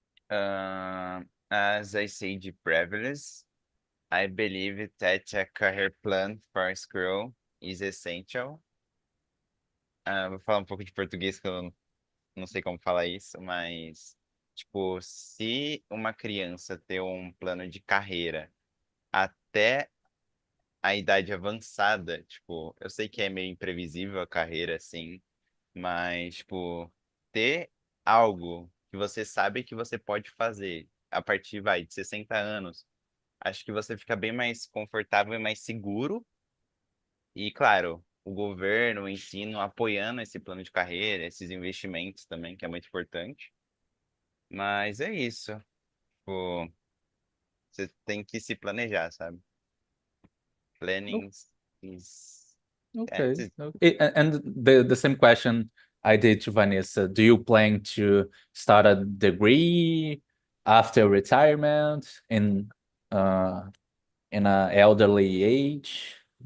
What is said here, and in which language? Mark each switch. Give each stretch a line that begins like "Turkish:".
English: As I said previously, I believe that a career plan for school is essential.
Portuguese: Vou falar um pouco de português, que eu não sei como falar isso, mas, tipo, se uma criança ter um plano de carreira até a idade avançada, tipo, eu sei que é meio imprevisível a carreira, assim, mas, tipo, ter algo que você sabe que você pode fazer a partir, vai, de 60 anos, acho que você fica bem mais confortável e mais seguro. E, claro, o governo, o ensino apoiando esse plano de carreira, esses investimentos também, que é muito importante. Mas é isso. Tipo, você tem que se planejar, sabe? O-
English: Planning is...
Portuguese: É,
English: Okay. And the same question I did to Vanessa. Do you plan to start a degree after retirement uh in a elderly age?